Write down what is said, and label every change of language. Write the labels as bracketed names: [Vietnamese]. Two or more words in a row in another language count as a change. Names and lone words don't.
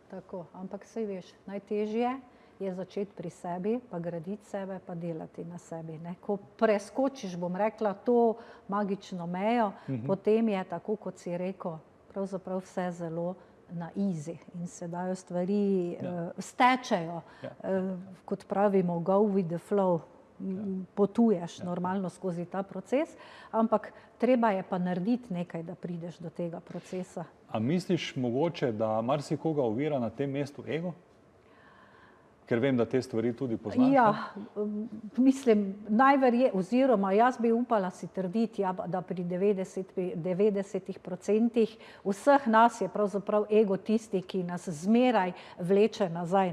[Slovenian] Tako, ampak saj veš, najtežje je začeti pri sebi, pa graditi sebe, pa delati na sebi. Ne? Ko preskočiš, bom rekla, to magično mejo, potem je, tako kot si rekel, pravzaprav vse zelo na easy in se dajo stvari, stečejo, kot pravimo, [English] go with the flow, [Slovenian] potuješ normalno skozi ta proces, ampak treba je pa narediti nekaj, da prideš do tega procesa. A misliš mogoče, da marsikoga ovira na tem mestu ego? Ker vem, da te stvari tudi poznaš. Ja, mislim, oziroma jaz bi upala si trditi, da pri 90% vseh nas je pravzaprav ego tisti, ki nas zmeraj vleče nazaj.